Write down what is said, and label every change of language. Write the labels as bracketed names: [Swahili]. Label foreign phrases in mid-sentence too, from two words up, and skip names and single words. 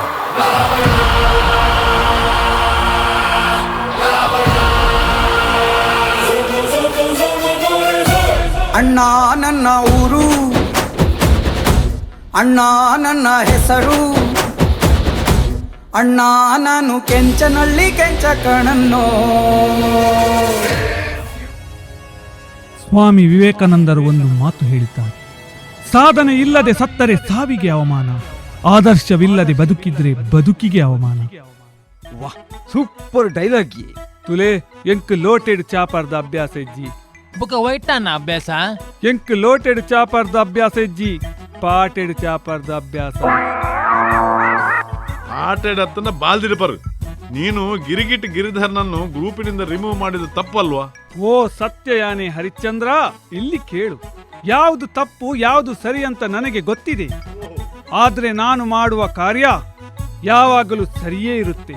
[Kannada] ಅಣ್ಣ ನನ್ನ ಊರು, ಅಣ್ಣ ನನ್ನ ಹೆಸರು, ಅಣ್ಣ ನಾನು ಕೆಂಚನಳ್ಳಿ ಕೆಂಚ ಕಣನ್ನೋ. ಸ್ವಾಮಿ ವಿವೇಕಾನಂದರು ಒಂದು ಮಾತು ಹೇಳಿದ್ದಾರೆ, ಸಾಧನೆ ಇಲ್ಲದೆ ಸತ್ತರೆ ಸಾವಿಗೆ ಅವಮಾನ, ಆದರ್ಶವಿಲ್ಲದೆ ಬದುಕಿದ್ರೆ ಬದುಕಿಗೆ ಅವಮಾನ. ವಾಹ್, [English] super dialogue. [Tulu] ತುಲೆ ಎಂಕ್ ಲೋಟೆಡ್ ಚಾಪರ್ದ ಅಭ್ಯಾಸ ಇಜ್ಜಿ, ಬುಕ್ಕ ವೈಟಾನ ಅಭ್ಯಾಸ ಎಂಕ್ ಲೋಟೆಡ್ ಚಾಪರ್ದ ಅಭ್ಯಾಸ ಇಜ್ಜಿ, ಪಾಟೆಡ್ ಚಾಪರ್ದ ಅಭ್ಯಾಸ. ಆಟೆಡತ್ತನ್ನ ಬಾಲ್ದಿಡಪರು. [Kannada] ನೀನು ಗಿರಿಗಿಟ್ ಗಿರಿಧರ್ನನ್ನು ಗ್ರೂಪಿನಿಂದ ರಿಮೂವ್ ಮಾಡಿದ ತಪ್ಪಲ್ವಾ? ಓ ಸತ್ಯಯಾನೆ ಹರಿಶ್ಚಂದ್ರ, ಇಲ್ಲಿ ಕೇಳು. ಯಾವುದು ತಪ್ಪು ಯಾವುದು ಸರಿ ಅಂತ ನನಗೆ ಗೊತ್ತಿದೆ. ಆದ್ರೆ ನಾನು ಮಾಡುವ ಕಾರ್ಯ ಯಾವಾಗಲೂ ಸರಿಯೇ ಇರುತ್ತೆ.